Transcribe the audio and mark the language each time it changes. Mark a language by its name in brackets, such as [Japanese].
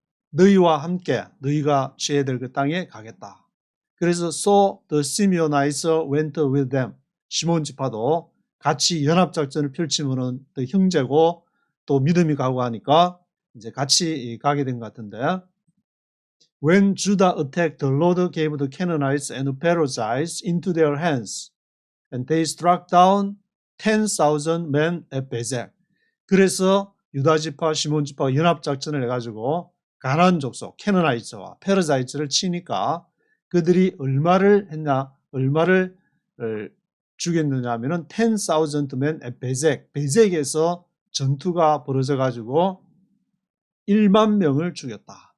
[Korean] 너희와 함께 너희가 취해야 될 그 땅에 가겠다. 그래서 [English] so the Simeonites went with them. [Korean] 시몬 지파도 같이 연합작전을 펼치면은 또 형제고 또 믿음이 가고 하니까 이제 같이 가게 된 것 같은데 [English] When Judah attacked, the Lord gave the Canaanites and the Perizzites into their hands, and they struck down 10,000 men at Bezek. [Korean] 그래서 유다 지파, 시몬 지파가 연합 작전을 해가지고 가나안 족속, 캐나나이츠와 페르자이츠를 치니까 그들이 얼마를 했냐? 얼마를 죽였느냐 하면은 [English] 10,000 men at [Korean] 베색, 베색에서 전투가 벌어져 가지고 1만 명을 죽였다.